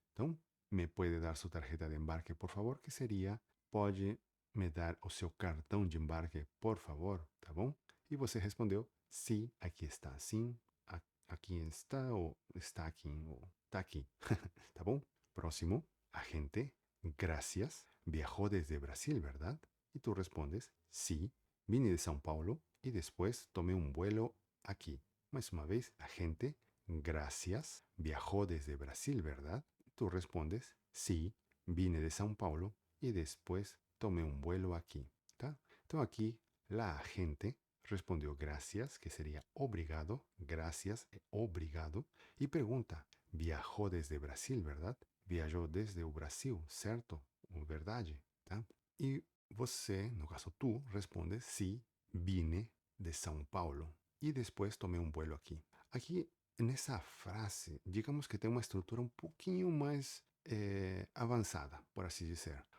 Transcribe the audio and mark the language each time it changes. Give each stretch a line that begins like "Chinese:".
Portuguese: Então, me pode dar sua
Spanish: tarjeta de embarque,
Portuguese: por favor? Que seria, pode me dar o seu cartão de embarque, por favor? Tá bom? E você respondeu, sim, aqui está, sim, aqui está, ou está aqui, ou está aqui. Tá bom? Próximo, agente, gracias.
Spanish: Viajó desde Brasil, ¿verdad? Y tú respondes, sí, vine de São Paulo y después tomé un vuelo aquí. Más una vez, agente, gracias. Viajó desde Brasil, ¿verdad? Y tú respondes, sí, vine de São Paulo y después tomé un vuelo aquí. ¿Tá? Entonces aquí la agente respondió gracias, que sería obrigado, gracias, obrigado, y pregunta, viajó desde Brasil, ¿verdad?
Portuguese: Viajou desde o Brasil, certo? Verdade, tá? E você, no caso tu, responde sim,
Spanish: vine de São Paulo
Portuguese: e depois tomei um vuelo aqui. Aqui, nessa frase, digamos que tem uma estrutura um pouquinho mais avançada, por assim dizer.